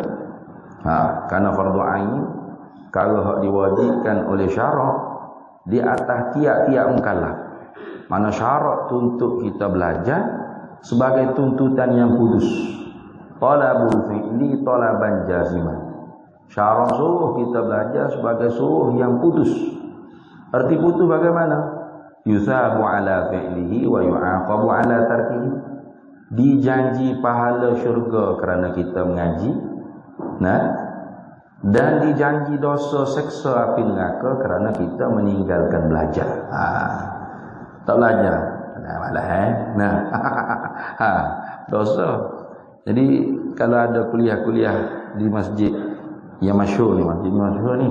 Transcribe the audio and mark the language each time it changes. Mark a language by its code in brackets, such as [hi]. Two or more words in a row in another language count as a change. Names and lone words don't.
[ms] Karena fardu ain kalau diwajibkan oleh syarak di atas tiap-tiap mukallaf. Mana syarak untuk kita belajar sebagai tuntutan yang kudus. [ar] طلب الفعل طلبا جازما. [ms] Syarak suruh kita belajar sebagai suruh yang putus. Arti putus bagaimana? [ar] يثاب على فعله ويعاقب على تركه. [ms] Dijanji pahala syurga kerana kita mengaji. Dan dijanji dosa seksa api neraka kerana kita meninggalkan belajar. Tak belajar. Dosa. Jadi kalau ada kuliah-kuliah di masjid yang masyhur ni, masjid ni masyhur ni.